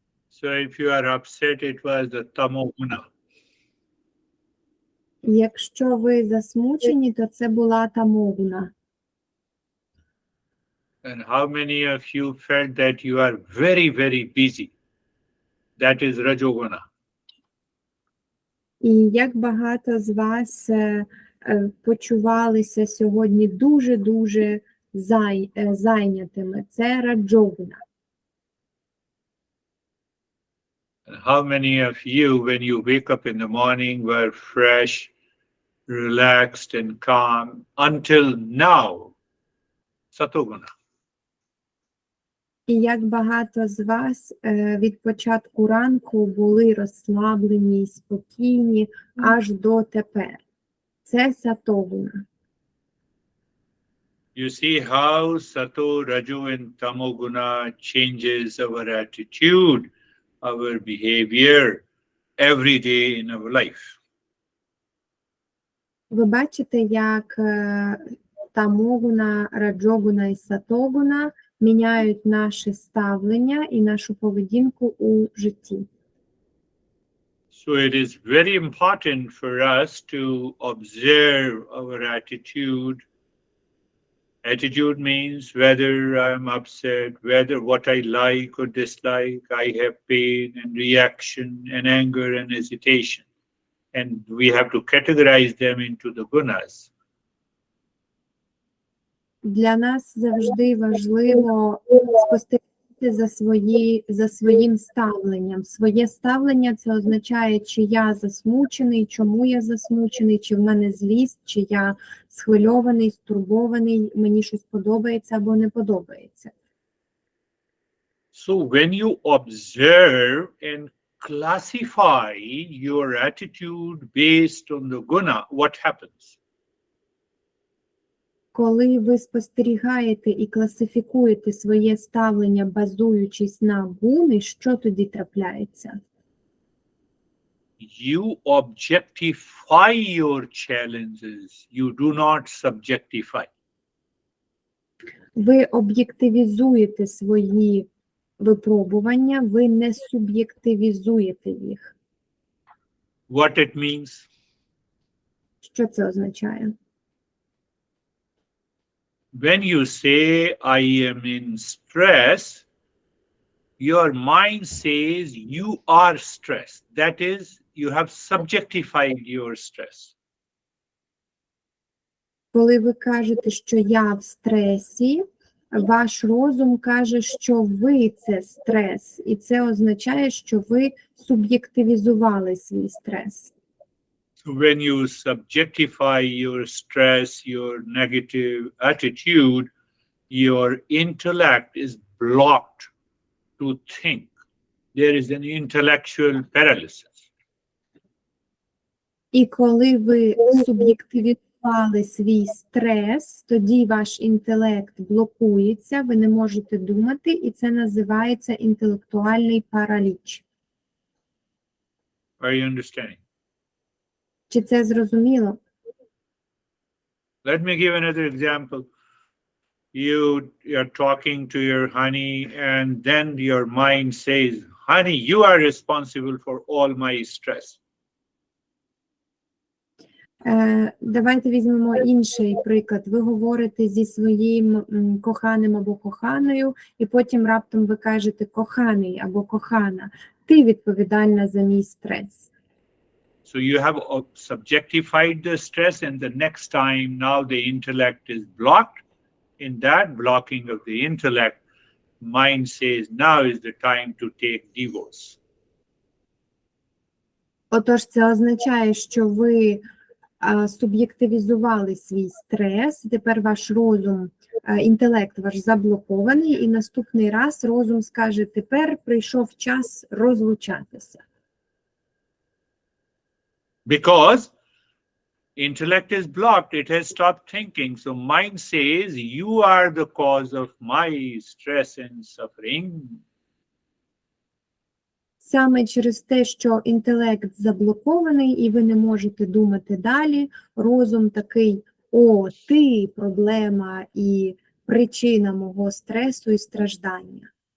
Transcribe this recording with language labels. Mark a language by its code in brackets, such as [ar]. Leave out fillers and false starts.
[en] So if you are upset, it was the tamoguna. [uk] Якщо ви засмучені, то це була тамогуна. [en] And how many of you felt that you are very, very busy? That is rajoguna. [uk] І як багато з вас почувалися сьогодні дуже-дуже зайнятими? Це раджогуна. [en] And how many of you, when you wake up in the morning, were fresh, relaxed and calm until now? Satoguna. [uk] І як багато з вас від початку ранку були розслаблені, спокійні аж до тепер. Це сатогуна. [en] You see how sato, raju and tamoguna changes our attitude, our behavior every day in our life. [uk] Ви бачите, як тамогуна, раджогуна і сатогуна міняють наше ставлення і нашу поведінку у житті. [en] So it is very important for us to observe our attitude. Attitude means whether I'm upset, whether what I like or dislike, I have pain and reaction and anger and hesitation. And we have to categorize them into the gunas. [uk] Для нас завжди важливо спостерігати за своїм ставленням. Своє ставлення – це означає, чи я засмучений, чому я засмучений, чи в мене злість, чи я схвильований, стурбований, мені щось подобається або не подобається. [en] So when you observe and classify your attitude based on the guna, what happens? [uk] Коли ви спостерігаєте і класифікуєте своє ставлення, базуючись на гуни, що тоді трапляється? [en] You objectify your challenges. You do not subjectify. [uk] Ви об'єктивізуєте свої випробування, ви не суб'єктивізуєте їх. [en] What it means? [uk] Що це означає? [en] When you say, I am in stress, your mind says you are stressed. That is, you have subjectified your stress. [uk] Коли ви кажете, що я в стресі, ваш розум каже, що ви – це стрес. І це означає, що ви суб'єктивізували свій стрес. [en] So when you subjectify your stress, your negative attitude, your intellect is blocked to think. There is an intellectual paralysis. [uk] І коли ви суб'єктивізували свій стрес, тоді ваш інтелект блокується, ви не можете думати, і це називається інтелектуальний параліч. [en] Are you understanding? [uk] Чи це зрозуміло? [en] Let me give another example. You are talking to your honey, and then your mind says, honey, you are responsible for all my stress. [uk] Давайте візьмемо інший приклад. Ви говорите зі своїм коханим або коханою, і потім раптом ви кажете коханий або кохана. Ти відповідальна за мій стрес. [en] So you have subjectified the stress, and the next time now the intellect is blocked. In that blocking of the intellect, mind says now is the time to take divorce. [uk] Отож, це означає, що ви суб'єктивізували свій стрес, тепер ваш розум, інтелект ваш заблокований, і наступний раз розум скаже, тепер прийшов час розлучатися. [en] Because Intellect is blocked, it has stopped thinking. So mind says, you are the cause of my stress and suffering. [uk] Саме через те, що інтелект заблокований і ви не можете думати далі, розум такий: о, ти проблема і причина мого стресу і страждання.